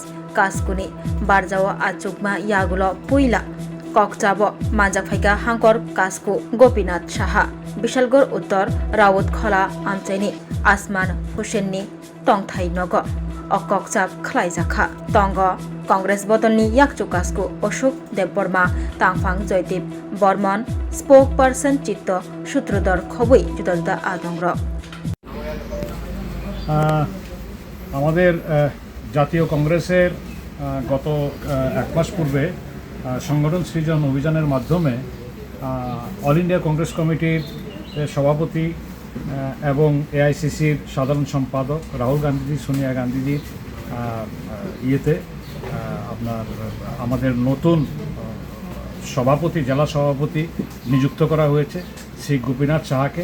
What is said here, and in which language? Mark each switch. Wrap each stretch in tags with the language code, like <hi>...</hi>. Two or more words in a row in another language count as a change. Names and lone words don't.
<trp>कासकुनि बारजाव आचुकमा यागुलो पुइला ककचाब मानजाफाइका हांकर कासकु गोपीनाथ साहा बिशालगढ़ उत्तर राउत खोला आमचाइनि आसमान हुसेननि टंथाइ नग ककचाब ख्लाइजाखा तंग कांग्रेस बदलनि याकचु कासकु अशोक देबबर्मा तांफां जयदीप बर्मन स्पोक पार्सन चित्त सूत्रधर खबई जुदा जुदा आदंग्र</trp> <bn>আমাদের জাতীয় কংগ্রেসের গত এক মাস পূর্বে সংগঠন সৃজন অভিযানের মাধ্যমে অল ইন্ডিয়া কংগ্রেস কমিটির সভাপতি এবং এআইসিসির সাধারণ সম্পাদক রাহুল গান্ধী সোনিয়া গান্ধীজির ইয়েতে আমাদের নতুন সভাপতি জেলা সভাপতি নিযুক্ত করা হয়েছে শ্রী গোপীনাথ সাহাকে।</bn>